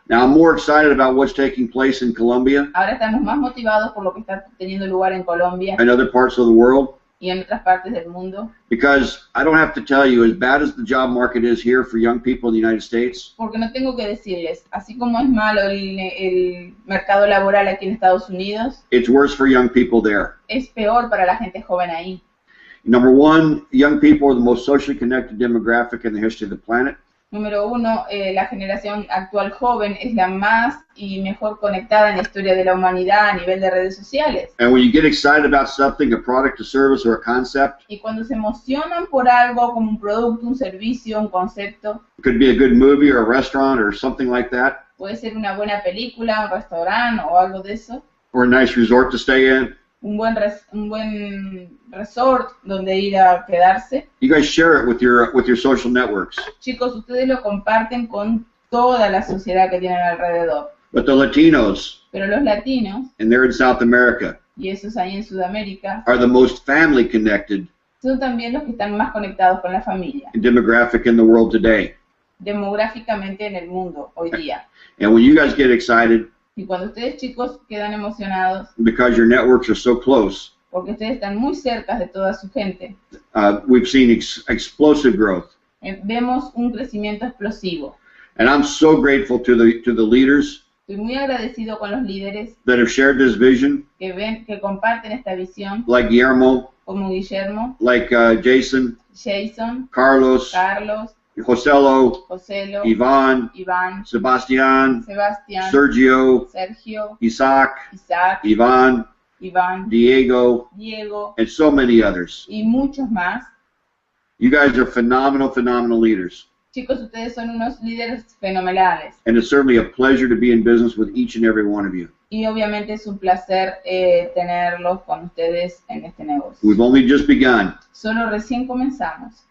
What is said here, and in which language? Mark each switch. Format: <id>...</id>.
<en>Now, I'm more excited about what's taking place in Colombia</en> <es>Ahora estamos más motivados por lo que está teniendo lugar en Colombia</es> <en>and other parts of the world,</en> <es>y en otras partes del mundo,</es> <en>because I don't have to tell you, as bad as the job market is here for young people in the United States,</en> <es>porque no tengo que decirles, así como es malo el mercado laboral aquí en Estados Unidos,</es> <en>it's worse for young people there.</en> <es>es peor para la gente joven ahí.</es> <en>Number one, young people are the most socially connected demographic in the history of the planet.</en> <es>Número uno, la generación actual joven es la más y mejor conectada en la historia de la humanidad a nivel de redes sociales.</es> <en>And when you get excited about something, a product, a service, or a concept,</en> <es>Y cuando se emocionan por algo como un producto, un servicio, un concepto,</es> <en>it could be a good movie or a restaurant or something like that,</en> <es>puede ser una buena película, un restaurante o algo de eso,</es> <en>or a nice resort to stay in,</en> <es>un buen resort donde ir a quedarse.</es> <en>you guys share it with your social networks.</en> <es>Chicos, ustedes lo comparten con toda la sociedad que tienen alrededor.</es> <en>But the Latinos,</en> <es>Pero los latinos,</es> <en>and they're in South America,</en> <es>y esos ahí en Sudamérica,</es> <en>are the most family connected</en> <es>son también los que están más conectados con la familia,</es> <en>demographic in the world today.</en> <es>demográficamente en el mundo hoy día.</es> <en>And when you guys get excited</en> <es>Y cuando ustedes chicos quedan emocionados,</es> <en>because your networks are so close,</en> <es>porque ustedes están muy cerca de toda su gente,</es> <en>we've seen explosive growth.</en> <es>vemos un crecimiento explosivo.</es> <en>And I'm so grateful to the leaders</en> <es>Estoy muy agradecido con los líderes</es> <en>that have shared this vision,</en> <es>que comparten esta visión,</es> <en>like Guillermo,</en> <es>como Guillermo,</es> <en>like Jason, Jason, Carlos, Carlos, Joselo, Joselo, Iván, Iván, Sebastián, Sebastián, Sergio, Sergio, Isaac, Isaac, Iván, Iván, Diego, Diego and so many others.</en> <es>y muchos más.</es> <en>You guys are phenomenal leaders.</en> <es>Chicos, ustedes son unos líderes fenomenales</es> <en>And it's certainly a pleasure to be in business with each and every one of you.</en> <es>y obviamente es un placer tenerlos con ustedes en este negocio.</es> <en>We've only just begun,</en> <es>Solo recién comenzamos,</es>